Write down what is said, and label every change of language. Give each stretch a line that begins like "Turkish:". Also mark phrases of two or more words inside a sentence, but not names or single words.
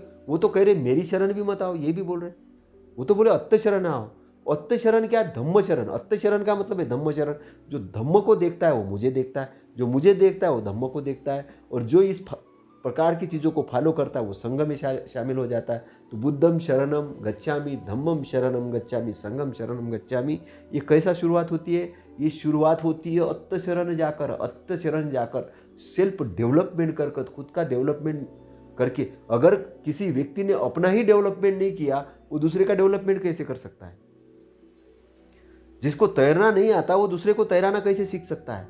Hindi: वो तो कह रहे मेरी शरण भी मत आओ, ये भी बोल रहे। वो तो बोले अत्त शरण आओ। अत्त शरण क्या है? धम्म शरण। अत्त शरण का मतलब है धम्म शरण। जो धम्म को देखता है वो मुझे देखता है, जो मुझे देखता है वो धम्म को देखता है, और जो इस प्रकार की चीज़ों को फॉलो करता है वो संघ में शामिल हो जाता है।
Pali: तो बुद्धम शरणम गच्छामि, धम्मम शरणम गच्छामि, संघम शरणम गच्छामि।
Hindi: ये कैसा शुरुआत होती है? ये शुरुआत होती है अत्त शरण जाकर। अत्त शरण जाकर
English: self development
Hindi: कर, खुद का डेवलपमेंट करके। अगर किसी व्यक्ति ने अपना ही डेवलपमेंट नहीं किया, वो दूसरे का डेवलपमेंट कैसे कर सकता है? जिसको तैरना नहीं आता वो दूसरे को तैराना कैसे सीख सकता है?